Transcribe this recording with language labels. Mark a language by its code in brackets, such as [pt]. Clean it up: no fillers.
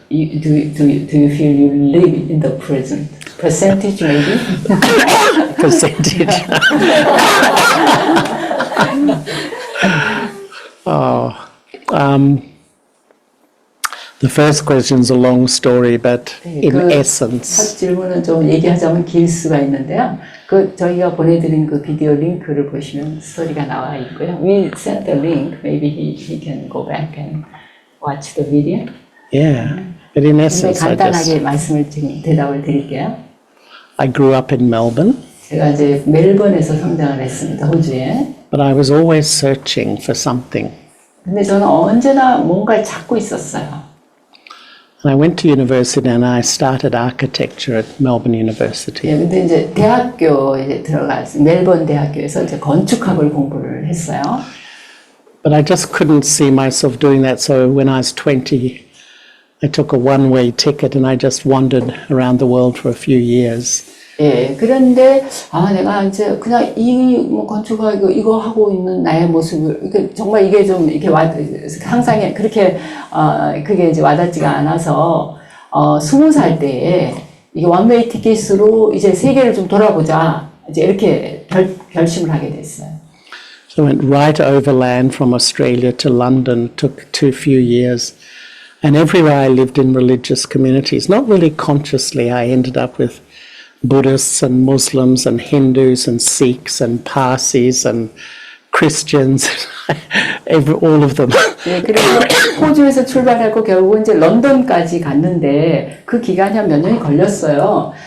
[en] Do you feel you live in the present? Percentage maybe? Percentage. The first question's a long story, but in [ko] 첫 [en] essence, [ko] 질문은 좀 얘기하자면 길 수가 있는데요. 저희가 보내드린 그 비디오 링크를 보시면 스토리가 나와 있고요. [en] We sent the link. Maybe he can go back and watch the video. yeah. But in [ko] 굉장히 [en] essence, [ko] 간단하게 대답을 드릴게요. [en] I grew up in Melbourne, [ko] 제가 이제 멜번에서 성장을 했습니다. 호주에. [en] but I was always searching for something. [ko] 근데 저는 언제나 뭔가를 찾고 있었어요. [en] And I went to university and I started architecture at Melbourne University. [ko] 예, 근데 이제 대학교에 들어갔어요. 멜번 대학교에서 이제 건축학을 공부를 했어요. [en] But I just couldn't see myself doing that. So when I was 20, I took a one-way ticket and I just wandered around the world for a few years. [ko] 예, 그런데 내가 이제 그냥 뭐 건축학 이거 하고 있는 나의 모습을 정말 이게 좀 이렇게 항상 그렇게 그게 이제 와닿지가 않아서 20살 때에 이게 원웨이 티켓으로 이제 세계를 좀 돌아보자 이제 이렇게 결심을 하게 됐어요. [en] So I went right overland from Australia to London. Took a few years, and everywhere I lived in religious communities. Not really consciously, I ended up with Buddhists and Muslims and Hindus and Sikhs and Parsis and Christians, all of them. [ko] 예, 그리고 호주에서 출발하고 결국은 이제 런던까지 갔는데 그 기간이 한 몇 년이 걸렸어요.